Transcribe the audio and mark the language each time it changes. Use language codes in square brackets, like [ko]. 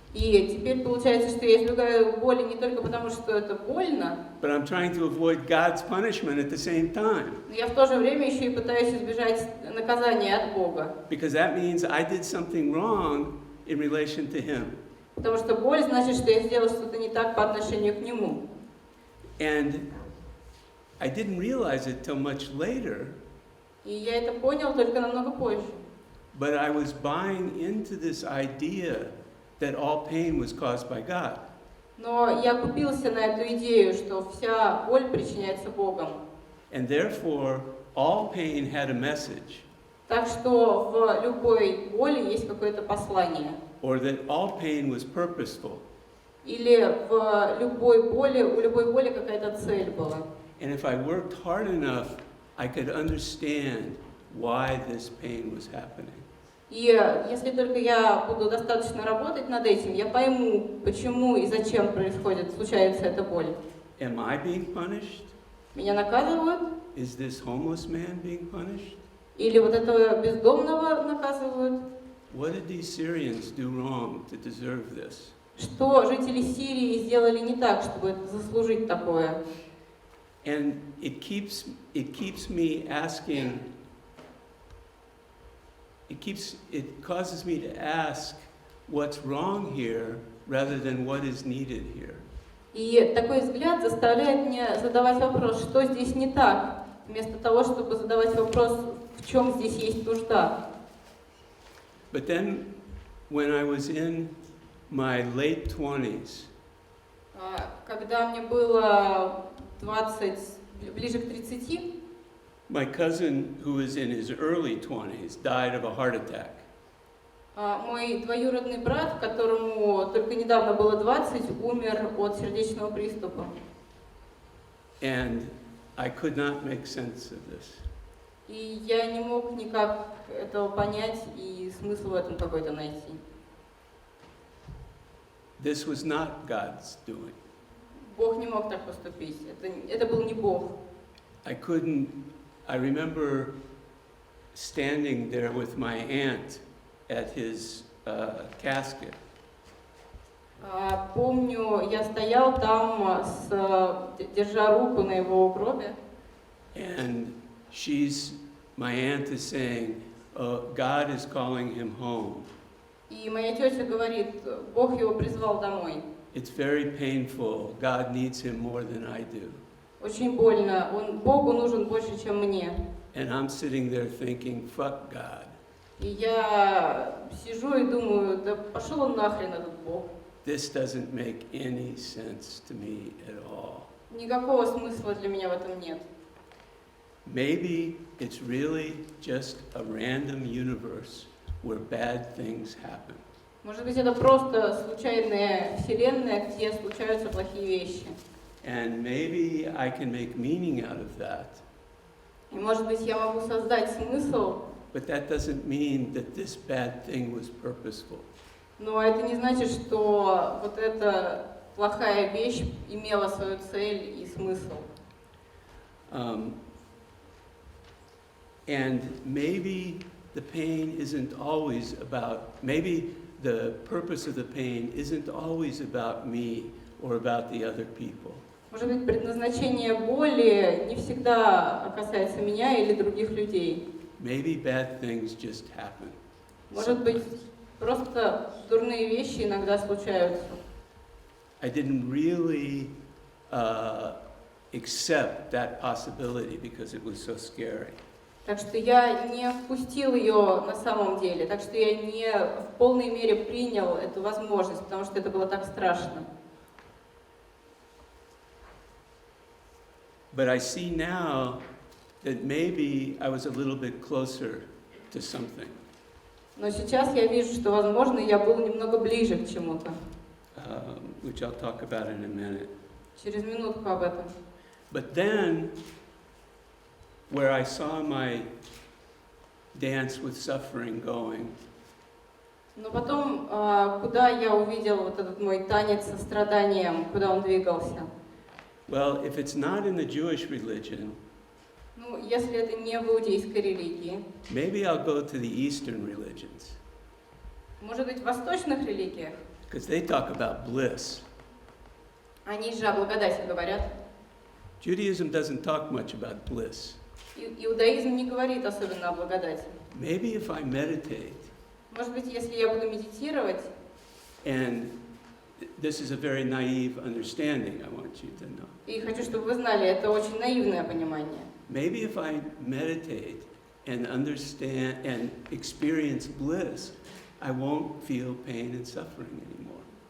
[ru] И теперь получается, что я избегаю боли не только потому, что это больно, [en] but I'm trying to avoid God's punishment at the same time. [ru] но я в то же время еще и пытаюсь избежать наказания от Бога. [en] Because that means I did something wrong in relation to Him. [ru] Потому что боль значит, что я сделал что-то не так по отношению к Нему. [en] And I didn't realize it till much later. [ru] И я это понял только намного позже. [en] But I was buying into this idea that all pain was caused by God. [ru] Но я купился на эту идею, что вся боль причиняется Богом. [en] And therefore, all pain had a message. [ru] Так что в любой боли есть какое-то послание. [en] Or that all pain was purposeful. [ru] Или в любой боли, у любой боли какая-то цель была. [en] And if I worked hard enough, I could understand why this pain was happening. [ru] И если только я буду достаточно работать над этим, я пойму, почему и зачем случается эта боль. [en] Am I being punished? [ru] Меня наказывают? [en] Is this homeless man being punished? [ru] Или вот этого бездомного наказывают? [en] What did these Syrians do wrong to deserve this? [ru] Что жители Сирии сделали не так, чтобы заслужить такое? [en] And it keeps me asking. It causes me to ask what's wrong here rather than what is needed here. [ru] И такой взгляд заставляет меня задавать вопрос, что здесь не так, вместо того, чтобы задавать вопрос, в чем здесь есть нужда. [en] But then, when I was in my late 20s, [ru] когда мне было 20, ближе к 30, [en] my cousin, who was in his early 20s, died of a heart attack. [ru] Мой двоюродный брат, которому только недавно было 20, умер от сердечного приступа. [en] And I could not make sense of this. [ru] И я не мог никак этого понять и смысл в этом какой-то найти. [en] this was not God's doing. [ru] Бог не мог так поступить. Это был не Бог. [en] I remember standing there with my aunt at his casket. [ru] Помню, я стоял там, держа руку на его гробе. [en] And my aunt is saying, God is calling him home. [ru] И моя тетя говорит, Бог его призвал домой. [en] It's very painful. God needs him more than I do. [ru] Очень больно. Богу нужен больше, чем мне. [en] And I'm sitting there thinking, fuck God. [ru] И я сижу и думаю, да пошел он нахрен, этот Бог. [en] This doesn't make any sense to me at all. [ru] Никакого смысла для меня в этом нет. [en] Maybe it's really just a random universe where bad things happen. [ru] Может быть, это просто случайная вселенная, где случаются плохие вещи. [en] And maybe I can make meaning out of that. [ru] И может быть, я могу создать смысл. [en] But that doesn't mean that this bad thing was purposeful. [ru] Но это не значит, что вот эта плохая вещь имела свою цель и смысл. [en] And maybe the pain isn't always about, maybe the purpose of the pain isn't always about me or about the other people. [ru] Может быть, предназначение боли не всегда касается меня или других людей. [en] Maybe bad things just happen. [ru] Может быть, просто дурные вещи иногда случаются. [en] I didn't really accept that possibility because it was so scary. [ru] Так что я не впустил ее на самом деле, так что я не в полной мере принял эту возможность, потому что это было так страшно. [en] But I see now that maybe I was a little bit closer to something. [ru] Но сейчас я вижу, что, возможно, я был немного ближе к чему-то. [en] Which I'll talk about in a minute. [ru] Через минутку об этом. [en] But then, where I saw my dance with suffering going, [ru] Но потом, куда я увидел вот этот мой танец со страданием, куда он двигался? [en] well, if it's not in the Jewish religion, [ru] Ну, если это не в иудейской религии, [en] maybe I'll go to the Eastern religions, [ru] может быть, в восточных религиях, [en] because they talk about bliss. [ru] они же о благодати говорят. [en] Judaism doesn't talk much about bliss. [ru] Иудаизм не говорит особенно о благодати. [en] Maybe if I meditate, [ru] Может быть, если я буду медитировать, [en] and this is a very naive understanding, I want you to know. [ru] и хочу, чтобы вы знали, это очень наивное понимание. [en] Maybe if I meditate and understand and experience bliss, I won't feel pain and suffering anymore.